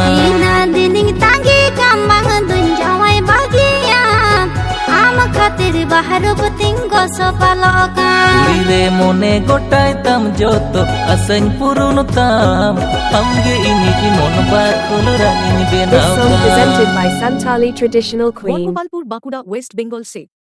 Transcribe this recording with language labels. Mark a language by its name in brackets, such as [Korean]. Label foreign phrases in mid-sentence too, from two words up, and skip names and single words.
[Santali] तीना दिनिंग तांगी कामबांग दुंजावाय बागिया आम खातिर बाहर बतिंगो सपालोकान रे मोने गोटाय तम जोतो आसेन पुरुन ताम आमगे इनि जीवन बाखुल रानिन [English] This [Santali] बेनाव [English] song presented [Santali] काम [English] by Santali Traditional Queen. [Bangla] বনগোপালপুর বাঁকুড়া ওয়েস্ট বেঙ্গল সে